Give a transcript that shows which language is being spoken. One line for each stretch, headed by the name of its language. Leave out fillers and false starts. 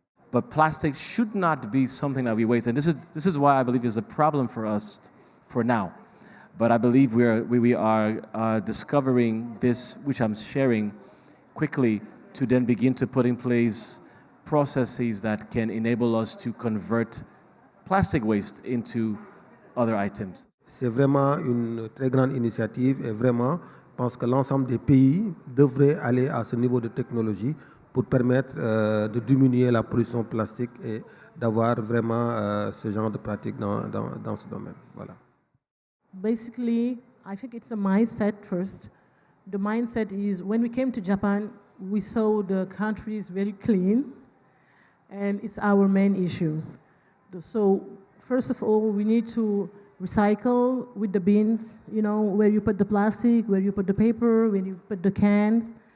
English: But plastic should not be something that we waste. And this is why I believe is a problem for us for now. But I believe we are discovering this, which I'm sharing quickly, to then begin to put in place processes that can enable us to convert plastic waste into other items.
French: C'est vraiment une très grande initiative et vraiment, je pense que l'ensemble des pays devraient aller à ce niveau de technologie pour permettre de diminuer la pollution plastique et d'avoir vraiment ce genre de pratique dans ce domaine. Voilà.
English: Basically, I think it's a mindset first. The mindset is when we came to Japan, we saw the country is very clean, and it's our main issues. So first of all, we need to recycle with the bins, you know, where you put the plastic, where you put the paper, where you put the cans.